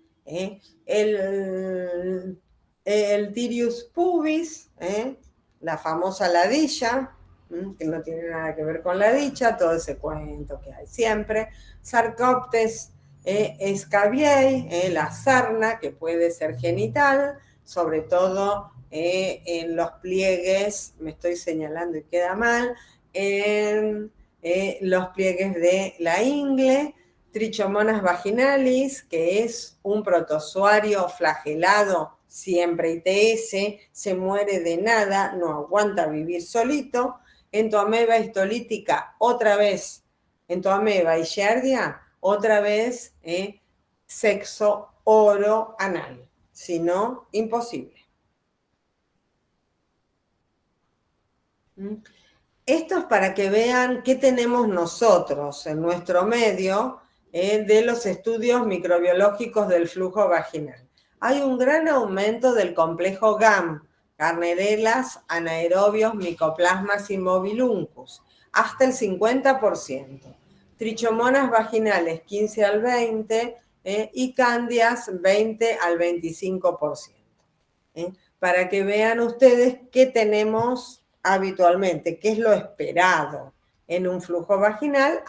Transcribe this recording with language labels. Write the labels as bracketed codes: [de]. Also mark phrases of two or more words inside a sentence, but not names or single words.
[es] El Tirius pubis, la famosa ladilla, que no tiene nada que ver con la dicha, todo ese cuento que hay siempre. Sarcoptes scabiei, la sarna, que puede ser genital, sobre todo en los pliegues, me estoy señalando y queda mal, en los pliegues de la ingle. Trichomonas vaginalis, que es un protozoario flagelado, siempre ITS, se muere de nada, no aguanta vivir solito. Entoameba histolítica, otra vez. Entoameba y Giardia, otra vez sexo oro anal. Si no, imposible. Esto es para que vean qué tenemos nosotros en nuestro medio de los estudios microbiológicos del flujo vaginal. Hay un gran aumento del complejo GAM, Gardnerelas, anaerobios, micoplasmas y mobiluncus, hasta el 50%. Trichomonas vaginales 15 al 20% y cándidas 20 al 25%. Para que vean ustedes qué tenemos habitualmente, qué es lo esperado en un flujo vaginal.